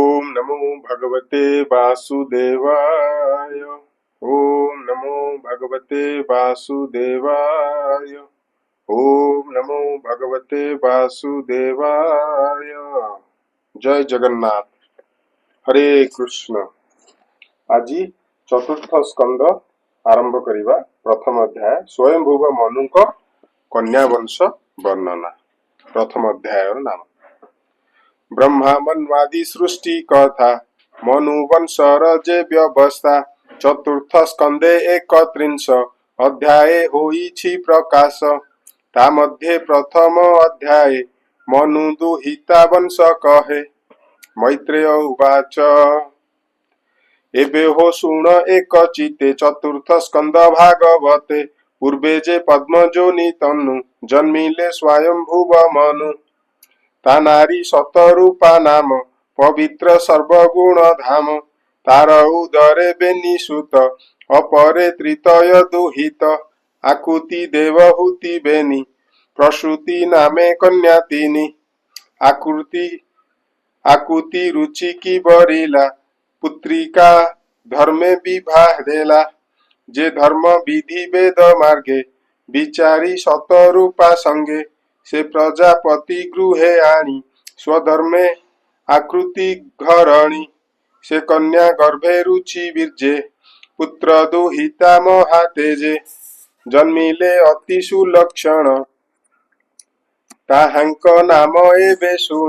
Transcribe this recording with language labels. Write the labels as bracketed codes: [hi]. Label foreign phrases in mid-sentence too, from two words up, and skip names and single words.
[sa] नमो भगवते वासुदेवाय। ओम नमो भगवते वासुदेवाय। ओम नमो भगवते वासुदेवाय। जय जगन्नाथ। हरे कृष्ण। [or] ଆଜ ଚତୁର୍ଥ ସ୍କନ୍ଦ ଆରମ୍ଭ କରିବା। ପ୍ରଥମ ଅଧ୍ୟାୟ ସ୍ୱୟମ୍ଭୁବ ମନୁକ କନ୍ୟା ବଂଶ ବର୍ଣ୍ଣନା। ପ୍ରଥମ ଅଧ୍ୟାୟ ନାମ ବ୍ରହ୍ମା ମନ୍ୱାଦି ସୃଷ୍ଟି କଥା ମନୁ ବଂଶର ଯେ ବ୍ୟବସ୍ଥା। ଚତୁର୍ଥ ସ୍କନ୍ଦେ 31 ଅଧ୍ୟାୟେ ହୋଇଛି ପ୍ରକାଶ। ତା ମଧ୍ୟେ ପ୍ରଥମ ଅଧ୍ୟାୟେ ମନୁ ଦୁହିତା ବଂଶ କହେ। [sa] मैत्रेय उवाच [or] ଏବେ ହୋ ଶୁଣ ଏକ ଚିତେ ଚତୁର୍ଥ ସ୍କନ୍ଦ ଭାଗବତେ। ପୂର୍ବେ ଯେ ପଦ୍ମଯୋନି ତନୁ ଜନ୍ମିଲେ ସ୍ୱୟମ୍ଭୁବ ମନୁ। ତା ନାରୀ ଶତରୂପା ନାମ ପବିତ୍ର ସର୍ବଗୁଣ ଧାମ। ତାର ଉଦରେ ବେନି ସୁତ ଅପରେ ତୃତୟ ଦୁହିତ। ଆକୁତି ଦେବହୂତି ବେନି ପ୍ରସୂତି ନାମେ କନ୍ୟା ତିନି। ଆକୁତି ରୁଚି କି ବରିଲା ପୁତ୍ରିକା ଧର୍ମେ ବିବାହ ଦେଲା। ଯେ ଧର୍ମ ବିଧି ବେଦ ମାର୍ଗେ ବିଚାରି ଶତରୂପା ସଙ୍ଗେ। ସେ ପ୍ରଜାପତି ଗୃହେ ଆଣି ସ୍ୱଧର୍ମେ ଆକୃତି ଘରଣୀ। ସେ କନ୍ୟା ଗର୍ଭେ ରୁଚି ବୀର୍ଯ୍ୟେ ପୁତ୍ର ଦୁହିତା ମହାତେଜେ। ଜନ୍ମିଲେ ଅତି ସୁଲକ୍ଷଣ ତାହାଙ୍କ ନାମ ଏବେ ଶୁଣ।